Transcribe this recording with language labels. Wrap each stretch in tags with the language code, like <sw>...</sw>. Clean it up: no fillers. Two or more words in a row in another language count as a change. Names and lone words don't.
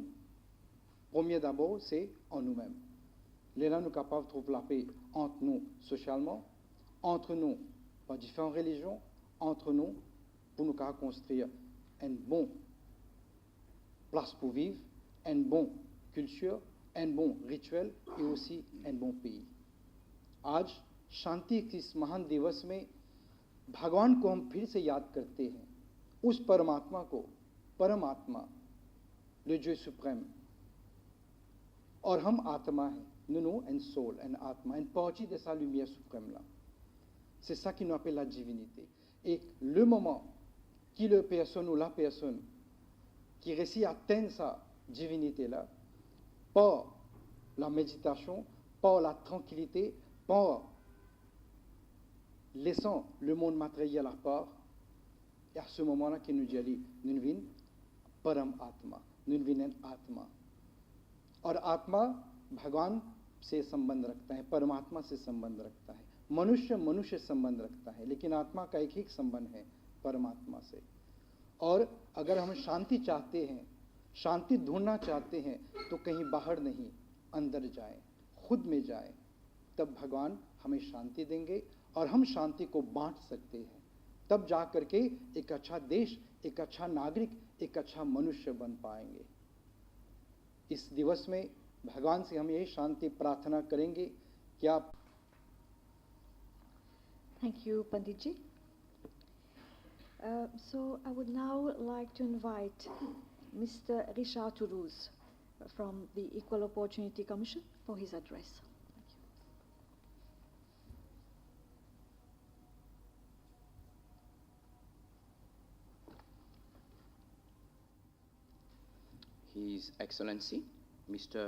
<fr>Premier d'abord, c'est en nous-mêmes. Là, nous sommes capables de trouver la paix entre nous socialement, entre nous par différentes religions, entre nous pour nous construire une bonne place pour vivre, une bonne culture, un bon rituel et aussi un bon pays.</fr> <hi>आज शांति के इस महान दिवस में भगवान को हम फिर से याद करते हैं, उस परमात्मा को, परमात्मा,</hi> <fr>le Dieu suprême.</fr> <hi>और हम आत्मा हैं,</hi> <fr>nous nous un soul, un atma, une partie de sa lumière suprême là. C'est ça qui nous appelle la divinité. Et le moment qui le personne ou la personne qui réussit à atteindre sa divinité là, par la méditation, par la tranquillité, par laissons le monde matériel à part, et à ce moment-là qu'il nous dit, nous vînes</fr> <hi>परम आत्मा,</hi> <fr>nous vînes atma.</fr> <hi>और आत्मा भगवान से संबंध रखता है, परमात्मा से संबंध रखता है। मनुष्य मनुष्य संबंध रखता है, लेकिन आत्मा का एक ही संबंध है परमात्मा से। और अगर हम शांति चाहते हैं, शांति ढूंढना चाहते हैं, तो कहीं बाहर नहीं, अंदर जाएं, खुद में जाएं, तब भगवान हमें शांति देंगे और हम शांति को बांट सकते हैं। तब जा करके एक अच्छा देश, एक अच्छा नागरिक, एक अच्छा मनुष्य बन पाएंगे। इस दिवस में भगवान से हम यही शांति प्रार्थना करेंगे कि आप।</hi> <en>Thank you, Pandit ji. So I would now like to invite Mr. Richard Toulouse from the Equal Opportunity Commission for his address. His Excellency, Mr.</en>